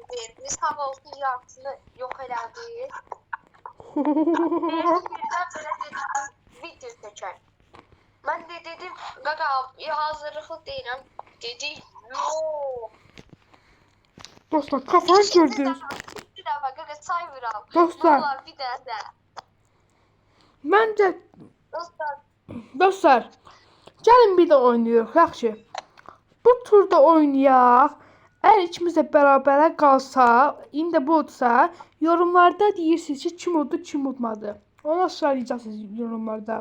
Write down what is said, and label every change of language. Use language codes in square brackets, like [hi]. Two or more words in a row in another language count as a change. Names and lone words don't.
[tr] Biz hava olsun yarısını yok elədik. Birden böyle dedim video seçer. Ben de dedim gaga hazırlıklı değilim. Dedi yok. Dostlar kafanı gördünüz. Bir daha gaga cyber al. Dostlar. Vallahi bir daha da. Bence Dostlar. [az] gəlin bir də oynayırıq, yaxşı. Bu turda oynayaq. Əgər ikimiz də bərabərə qalsa, indi budsa, yorumlarda deyirsiniz ki, kim uddu, kim udmadı. Ona söyləyəcəksiniz yorumlarda.